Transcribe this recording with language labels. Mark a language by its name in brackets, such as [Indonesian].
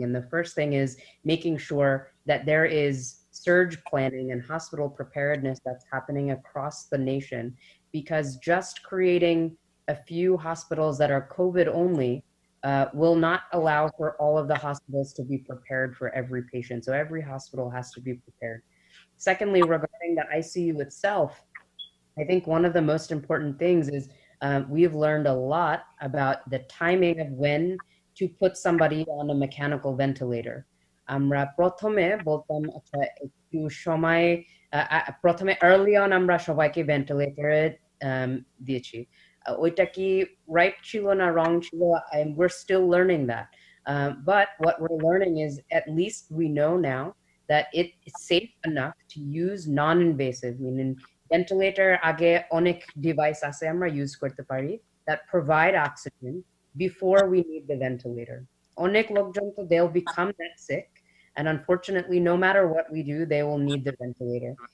[English] And the first thing is making sure that there is surge planning and hospital preparedness that's happening across the nation, because just creating a few hospitals that are COVID only will not allow for all of the hospitals to be prepared for every patient. So every hospital has to be prepared. Secondly, regarding the ICU itself, I think one of the most important things is we've learned a lot about the timing of when to put somebody on a mechanical ventilator. [Bangla] আমরা প্রথমে বলতাম আচ্ছা একটু সময়, প্রথমে [English] early on [Bangla] আমরা সবাইকে ভেন্টিলেটরে দিয়েছি। ওইটা কি রাইট ছিল না রং ছিল, [English] we're still learning that. But what we're learning is at least we know now that it's safe enough to use non-invasive, meaning ventilator [Bangla] আগে অনেক ডিভাইস আছে আমরা ইউজ করতে পারি [English] that provide oxygen before we need the ventilator. [Bangla] অনেক লোকজন তো [English] they'll become that sick, and unfortunately no matter what we do they will need the ventilator.